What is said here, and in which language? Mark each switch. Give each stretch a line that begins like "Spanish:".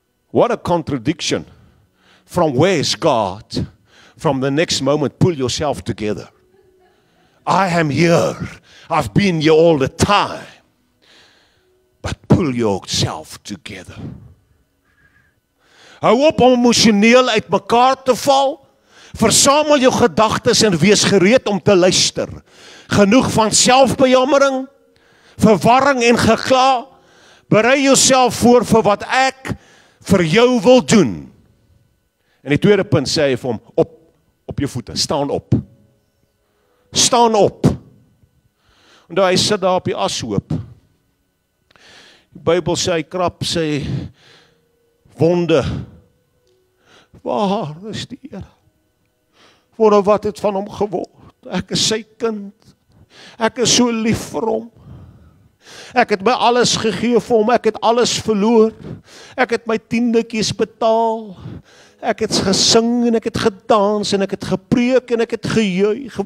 English: What a contradiction. From where is God? From the next moment, pull yourself together. I am here. I've been here all the time. But pull yourself together.
Afrikaans: Hou op om emosioneel uit mekaar te val. Versamel jou gedagtes en wees gereed om te luister. Genoeg van selfbejammering, verwarring en gekla. Berei jouself voor vir wat ek vir jou wil doen. En die tweede punt sê hy vir hom, op jou voete, staan op. Staan op. En hy sit daar op die ashoop. Die Bybel sê, hy krap sy wonde. Waar is die Here? Voor wat het van hom geword? Ek is sy kind. Ek is so lief vir hom. Ek het my alles gegee vir hom. Ek het alles verloor. Ek het my tiendetjies betaal. Ek het gesing en ek het gedans en ek het gepreek en ek het gejuig.